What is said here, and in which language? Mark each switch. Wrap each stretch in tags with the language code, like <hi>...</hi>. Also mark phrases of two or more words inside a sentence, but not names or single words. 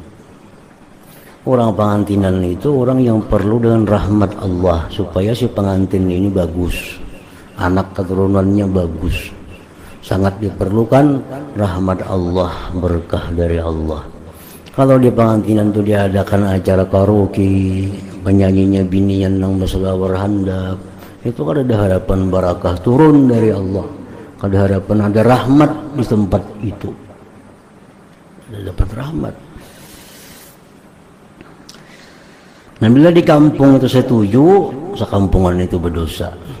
<id>Orang pengantinan itu orang yang perlu dengan rahmat Allah supaya si pengantin ini bagus, anak keturunannya bagus. Sangat diperlukan rahmat Allah, berkah dari Allah.</id> <bjn>Kalau di pengantinan itu diadakan acara karaoke, penyanyinya binian nang berselawar handap, itu kada ada harapan barakah turun dari Allah, kada harapan ada rahmat di tempat itu.</bjn> <id>Dapat rahmat. Nah bila di kampung itu setuju, sekampungan itu berdosa.</id>